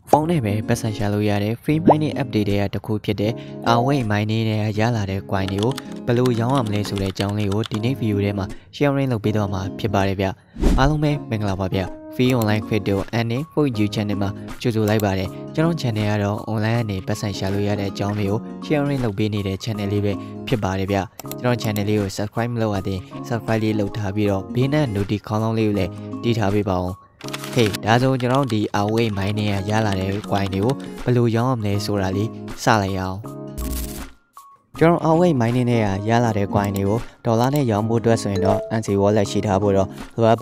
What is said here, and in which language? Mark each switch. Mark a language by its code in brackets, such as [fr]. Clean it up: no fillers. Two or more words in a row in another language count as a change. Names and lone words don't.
[my] ဖုန်းနဲ့ပဲပတ်စံရှာလို့ရတယ် [en] free mining update [my] တွေကတခုဖြစ်တဲ့ Away mining နဲ့ရလာတဲ့ coin တွေကိုဘယ်လိုရောင်းရမလဲဆိုတဲ့အကြောင်းလေးကိုဒီနေ့ video ထဲမှာ sharing လုပ် ပေးတော့မှာဖြစ်ပါတယ်ဗျအားလုံးပဲမင်္ဂလာပါဗျ free online crypto and for you channel မှာကြိုဆိုလိုက်ပါတယ်ကျွန်တော် channel ကတော့ online ကနေ ပတ်စံရှာလို့ရတဲ့အကြောင်းလေးကို sharing လုပ်ပေးနေတဲ့ channel လေးပဲဖြစ်ပါတယ်ဗျကျွန်တော် channel လေးကို subscribe မလုပ်ရသေး subscribe လေးလုပ်ထားပြီးတော့ဘေးနဲ့ notification ခေါင်းလုံးလေးကိုလည်းတီးထားပေးပါဦးဟေးဒါဆိုကျွန်တော်ဒီ Away mining ရလာတဲ့ coin တွေကိုဘယ်လိုရောင်းရမလဲဆိုတာလေးစလိုက်အောင်ကျွန်တော် Away mining နဲ့ရလာတဲ့ coin တွေကိုဒေါ်လာနဲ့ရောင်းဖို့အတွက်ဆိုရင်တော့ NC wallet ရှိထားဖို့တော့လိုအပ်